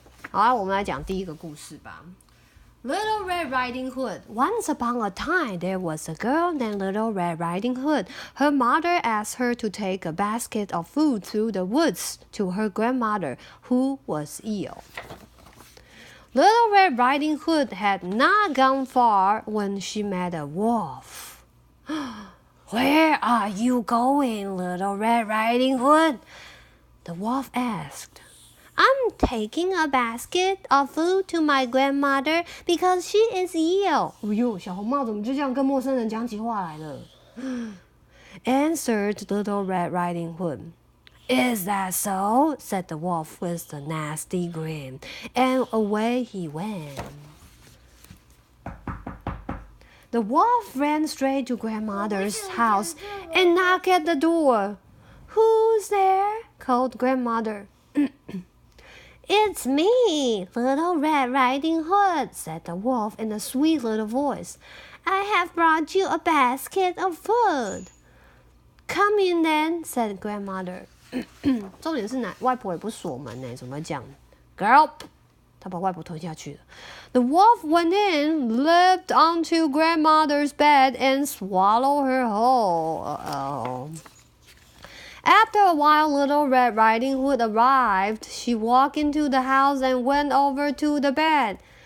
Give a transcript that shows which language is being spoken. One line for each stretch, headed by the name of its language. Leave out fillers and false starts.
Chinese: 好啊，我们来讲第一个故事吧。
English: Little Red Riding Hood. Once upon a time, there was a girl named Little Red Riding Hood. Her mother asked her to take a basket of food through the woods to her grandmother, who was ill. Little Red Riding Hood had not gone far when she met a wolf. Where are you going, Little Red Riding Hood? The wolf asked.I'm taking a basket of food to my grandmother because she is ill.
Chinese: 哎呦，小红帽怎么就这样跟陌生人讲起话来了？
English: Answered Little Red Riding Hood. Is that so? Said the wolf with a nasty grin, and away he went. The wolf ran straight to grandmother's house and knocked at the door. Who's there? Called grandmother.It's me, Little Red Riding Hood, said the wolf in a sweet little voice. I have brought you a basket of food. Come in then, said grandmother.
Chinese: 重点是外婆也不锁门呢，怎么讲 ？Girl， 她把外婆推下去了。
English: The wolf went in, leapt onto grandmother's bed, and swallowed her whole. After a while, Little Red Riding Hood arrived. She walked into the house and went over to the bed.